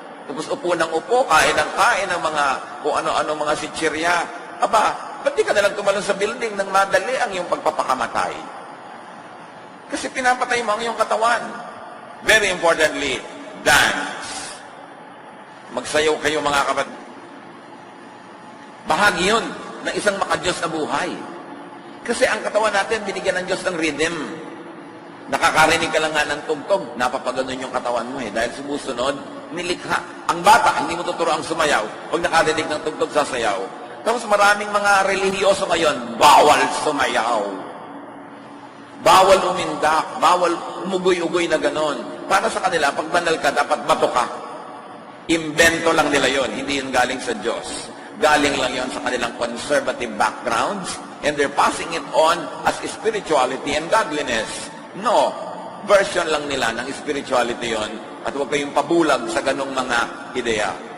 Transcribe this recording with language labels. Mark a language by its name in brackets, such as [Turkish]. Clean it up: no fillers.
[Filipino] Tapos upo ng upo, kain ng mga kung ano-ano mga sitsirya. Aba, ba't di ka nalang tumalon sa building nang madali ang iyong pagpapakamatay? Kasi pinapatay mo ang iyong katawan. [English] Very importantly, dance. [Filipino] Magsayaw kayo mga kapatid. Bahagi yun ng isang maka-Diyos na buhay. Kasi ang katawan natin, binigyan ng Diyos ng rhythm. Nakakarinig ka lang nga ng tugtog, napapaganon yung katawan mo dahil sumusunod, nilikha. Ang bata, hindi mo tuturo ang sumayaw. Pag nakarinig ng tugtog, sasayaw. Tapos maraming mga relihiyoso ngayon, bawal sumayaw. Bawal umindak, bawal umugoy-ugoy na ganon. Para sa kanila, pag banal ka, dapat bato ka. Imbento lang nila yon, hindi yun galing sa Diyos. Galing lang yon sa kanilang [English] conservative backgrounds, and they're passing it on as spirituality and godliness. [Filipino] No, version lang nila ng spirituality yon, at huwag kayong pabulag sa ganong mga ideya.